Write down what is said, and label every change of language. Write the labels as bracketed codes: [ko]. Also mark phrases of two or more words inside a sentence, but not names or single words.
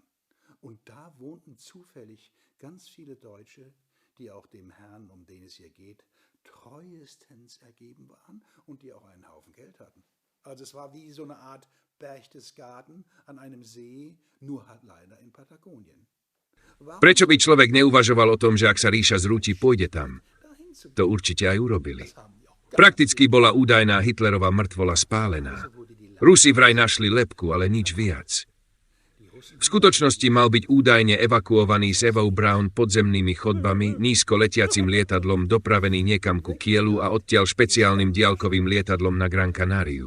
[de] Und da wohnten zufällig ganz viele Deutsche, die auch dem Herrn, um den es hier geht, treuestens ergeben waren und die auch einen Haufen Geld hatten. Also es war wie so eine Art Berchtesgaden an einem See, nur halt leider in Patagonien. [sk] Prečo by človek neuvažoval o tom, že ak sa ríša zrúti, pôjde tam? To určite aj urobili. Prakticky bola údajná Hitlerova mŕtvola spálená. Rusi vraj našli lebku, ale nič viac. V skutočnosti mal byť údajne evakuovaný s Evou Braun podzemnými chodbami, nízko letiacim lietadlom dopravený niekam ku Kielu a odtiaľ špeciálnym diaľkovým lietadlom na Gran Canariu.